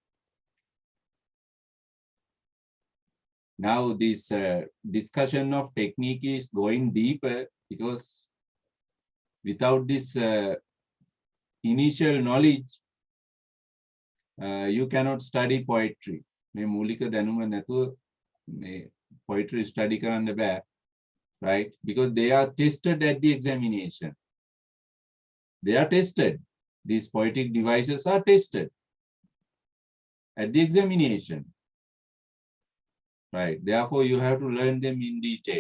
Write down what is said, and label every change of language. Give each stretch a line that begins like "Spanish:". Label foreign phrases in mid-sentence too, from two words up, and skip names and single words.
English: Now this discussion of technique is going deeper because without this initial knowledge, you cannot study poetry.
Sinhala: මේ මූලික දැනුම නැතුව මේ
English: poetry study
Sinhala: කරන්න බෑ,
English: right? Because they are tested at the examination. They are tested. These poetic devices are tested at the examination. Right. Therefore, you have to learn them in detail.